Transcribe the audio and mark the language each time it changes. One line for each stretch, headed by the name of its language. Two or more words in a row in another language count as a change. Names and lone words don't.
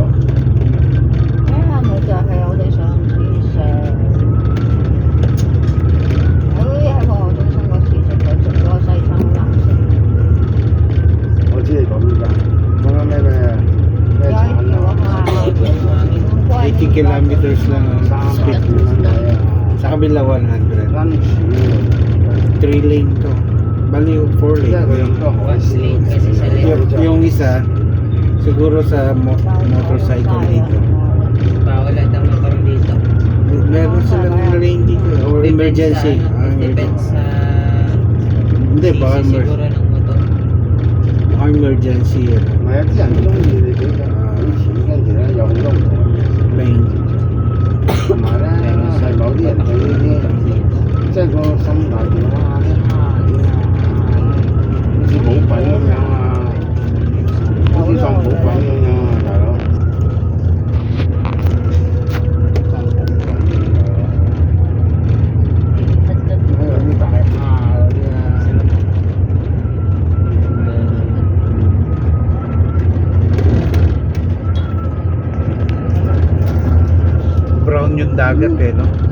Cantonese: 咪就係我哋上次食喺個中心嗰時食嘅，食咗個西餐好難食。我知你講邊間，講緊咩產啊
Filipino: ？80 kilometers lang ang speed. Sa kabila 100.
English: Three lane
Filipino: to. Bali 4 lane. Yung isa, siguro sa motorcycle dito. Bawal lang daw magkaroon dito. Meron silang lane dito. Or emergency. Depends sa Hindi, baka siguro ng motor. emergency.
Cantonese: 唔係啊，啲人中意你俾佢俾錢，跟住咧有好多唔同嘅 Lane. 同埋咧係某啲人對呢啲，即係個心態就哇啲蝦好似補品咁樣啊，好似當補品咁樣啊，大佬。有啲大蝦嗰啲啊。
Filipino: Brown yung dagat eh, no?